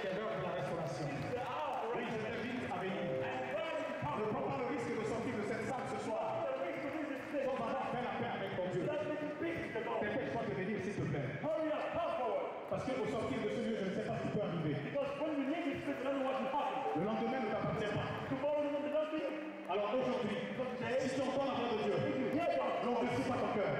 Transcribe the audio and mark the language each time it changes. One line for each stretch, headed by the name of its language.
French: C'est l'heure de la restauration.
English: It's the hour for
French: Oui, je
English: restoration.
French: t'invite à venir. Ne prends pas le risque de sortir de cette salle ce soir sans avoir fait la paix avec ton Dieu. Dépêche-toi de venir, s'il te plaît.
English: Hurry up, come forward.
French: Parce qu'au sortir de ce lieu, je ne sais pas ce qui peut arriver.
English: Because when you leave this place, you don't know what will happen.
French: Le lendemain ne t'appartient pas.
English: Tomorrow you will not be.
French: Alors aujourd'hui, si tu entends la voix de Dieu, n'endurcis pas ton cœur.